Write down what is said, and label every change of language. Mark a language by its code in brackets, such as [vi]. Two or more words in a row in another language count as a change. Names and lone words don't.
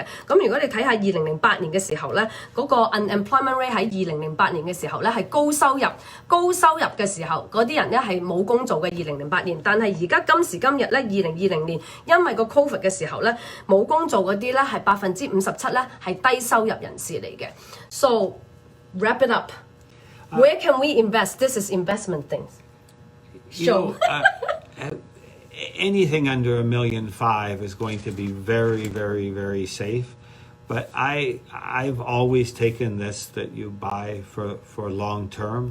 [yue] 咁如果你睇下2008年嘅時候咧，嗰個 [en] unemployment rate [yue] 喺2008年嘅時候咧係高收入嘅時候，嗰啲人咧係冇工做嘅2008年。但係而家今時今日咧2020年，因為個 COVID 嘅時候咧冇工做嗰啲咧係57%咧係低收入人士嚟嘅。 [en] So wrap it up. Where can we invest? This is investment things. Show. Anything under $1.5 million is going to be very, very, very safe. But I've always taken this that you buy for long term.